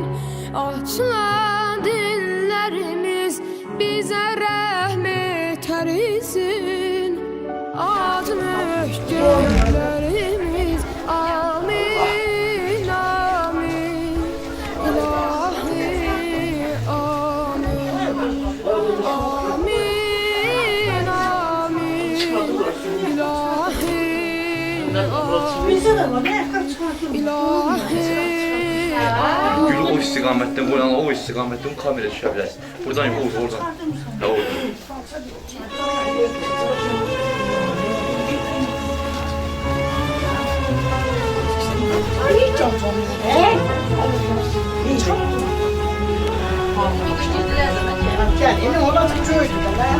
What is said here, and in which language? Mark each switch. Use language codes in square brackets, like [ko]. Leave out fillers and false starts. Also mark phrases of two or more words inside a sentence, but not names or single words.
[tr] Açılan dillerimiz bize rahmet erisin. Acımış gönüllerimiz amin amin. İlahi amin. Amin amin. İlahi amin. İlahi [az] Gül o istiqamətdən, qoyan o istiqamətdən kamera düşə bilərsən. Buradan yox, oradan. Ha, oradan. [tr] Yani ona köydü de lan.